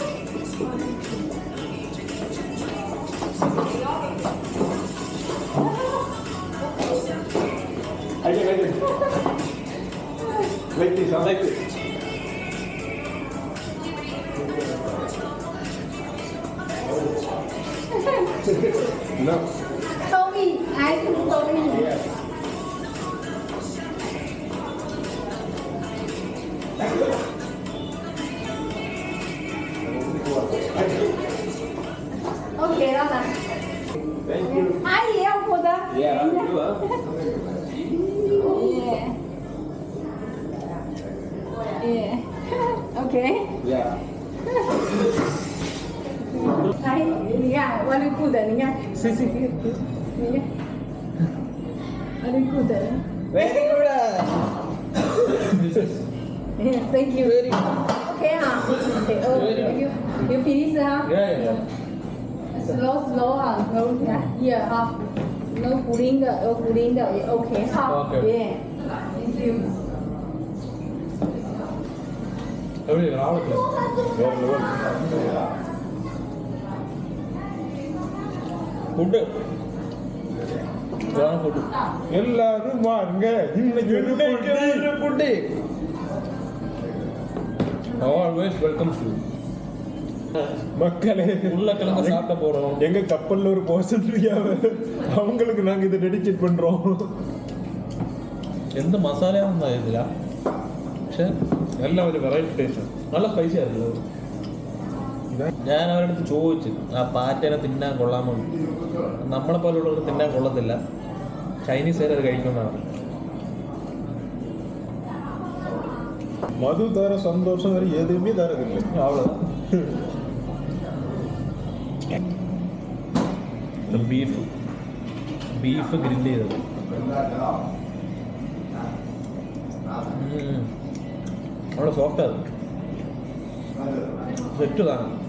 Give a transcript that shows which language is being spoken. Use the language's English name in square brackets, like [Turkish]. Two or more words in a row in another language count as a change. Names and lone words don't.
[English] Again. Like this, huh? Like this. No. [Chinese] Tommy，还是 Tommy。 [English] Yeah. [Chinese] OK 了吗？ [English] Thank you. [Chinese] 阿姨也要过的。 [English] Yeah, you are. OK。 Yeah. [Chinese] 来，你看 ， [English] very good， [Chinese] 你看， [English] See, see. [Chinese] 你看 ， [English] very good。 Very good. Thank you. Very good. OK 啊，OK，you please 啊 Yeah. [Chinese] ，slow 啊，slow 来，here 哈，no 鼓铃的，有鼓铃的也 OK 哈 [English] OK ，yeah，thank you。 [Malayalam] എവിടെ രാവിലെ ഫുഡ് ഫുഡ് [Tamil] எல்லாரும் வாங்க இன்னைக்கு [English] food always welcome to [Tamil] மக்களே உருளைக்கிழங்கு சாப்பிட போறோம். எங்க கப்பல்ல ஒரு போர்ஷன் ஃப்ரீயாவே அவங்களுக்கு நாங்க இதை டெடிகேட் பண்றோம். [Malayalam] എന്ത് മസാലയാണെന്ന് അറിയത്തില്ല, പക്ഷെ എല്ലാം ഒരു [English] variety taste, [Malayalam] നല്ല സ്പൈസി ആയിരുന്നു. ഞാൻ അവരുടെ അടുത്ത് ചോദിച്ചു ആ പാറ്റേനെ തിന്നാൻ കൊള്ളാമോ. നമ്മളെ പോലുള്ളവർ തിന്നാൻ കൊള്ളത്തില്ല, ചൈനീസുകാർ അത് കഴിക്കുന്നതാണ്. [Tamil] மது தர சந்தோஷம் வேற எதுவுமே தரதில்லை. அவ்வளோதான். [English] beef grill [Malayalam] ചെയ്തത് അവിടെ സോഫ്റ്റ് അത് സെറ്റ് കാണാം.